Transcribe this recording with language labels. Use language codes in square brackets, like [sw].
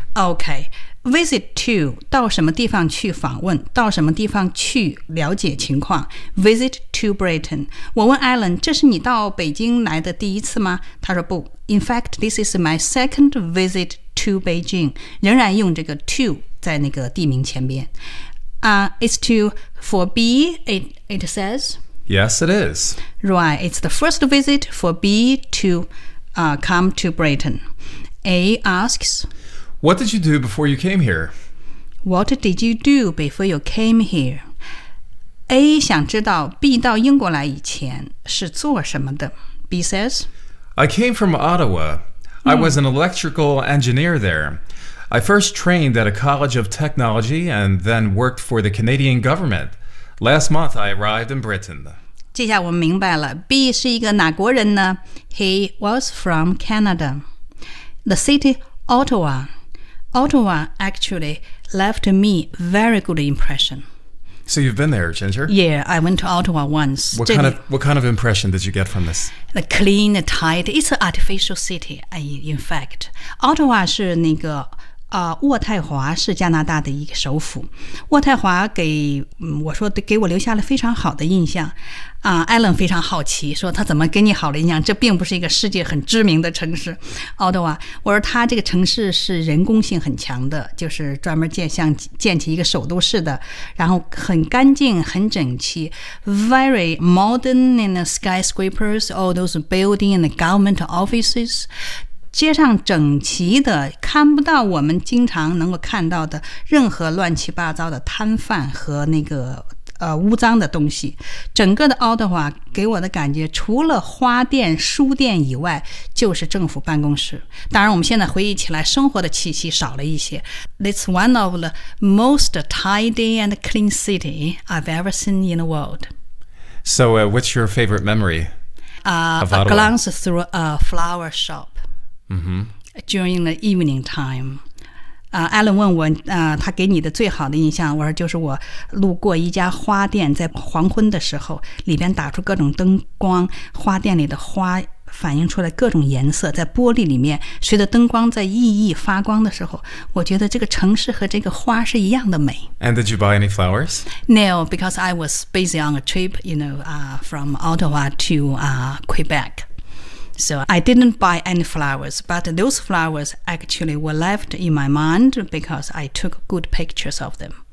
[en] OK Visit to, [zh] 到什么地方去访问,到什么地方去了解情况。 [en] Visit to Britain. [zh] 我问 Alan, 这是你到北京来的第一次吗?他说不。 [en] In fact, this is my second visit to Beijing. [zh] 仍然用这个 to 在那个地名前边。 [en] It's to, for B, it says? Yes, it is. Right, it's the first visit for B to come to Britain. A asks... What did you do before you came here? What did you do before you came here? [zh] A 想知道 B 到英国来以前是做什么的。 [en] B says, I came from Ottawa. I was an electrical engineer there. I first trained at a college of technology and then worked for the Canadian government. Last month, I arrived in Britain. [zh] 这下我明白了。B 是一个哪国人呢? [en] He was from Canada. The city Ottawa. Ottawa actually left me very good impression. So you've been there, Ginger? Yeah, I went to Ottawa once. What kind of impression did you get from this? The clean, tight, it's an artificial city, in fact. Ottawa [zh] 是那个渥太华是加拿大的一个首府。渥太华给、我说给我留下了非常好的印象。艾伦非常好奇，说他怎么给你好的印象？这并不是一个世界很知名的城市，奥多瓦。我说他这个城市是人工性很强的，就是专门建起一个首都市的，然后很干净、很整齐 ， [en] very modern in the skyscrapers, all those buildings and government offices。 [zh] 街上整齐的，看不到我们经常能够看到的任何乱七八糟的摊贩和那个污脏的东西。整个的渥太华给我的感觉，除了花店、书店以外，就是政府办公室。当然，我们现在回忆起来，生活的气息少了一些。 [en] It's one of the most tidy and clean city I've ever seen in the world. So, what's your favorite memory? A glance through a flower shop. During the evening time. [zh] Alan 问我、他给你的最好的印象，我说就是我路过一家花店，在黄昏的时候，里边打出各种灯光，花店里的花反映出来各种颜色，在玻璃里面随着灯光在熠熠发光的时候，我觉得这个城市和这个花是一样的美。 [en] And did you buy any flowers? No, because I was busy on a trip, you know, from Ottawa to Quebec. So I didn't buy any flowers, but those flowers actually were left in my mind because I took good pictures of them.